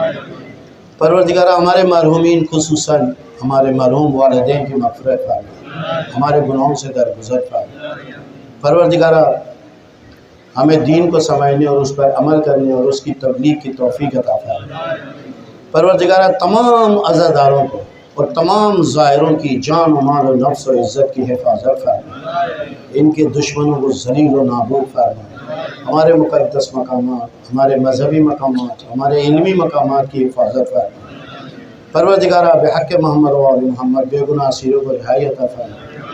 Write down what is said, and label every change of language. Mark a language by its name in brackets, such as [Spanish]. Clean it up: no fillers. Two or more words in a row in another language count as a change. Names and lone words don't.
[Urdu] پروردگارہ ہمارے مرحومین خصوصاً ہمارے مرحوم والدین کی مغفرت فرما، ہمارے گناہوں سے درگزر فرما۔ پروردگارہ ہمیں دین کو سمجھنے اور اس پر عمل کرنے اور اس کی تبلیغ کی توفیق عطا فرما۔ پروردگارہ تمام عزاداروں کو اور تمام زائروں کی جان و مال و نفس و عزت کی حفاظت فرما، ان کے دشمنوں کو ذلیل و نابود فرما، ہمارے مقدس مقامات، ہمارے مذہبی مقامات، ہمارے علمی مقامات کی حفاظت فرما۔ پروردگارہ بحق محمد و آل محمد بے گناہ اسیروں کو رہائی عطا فرما۔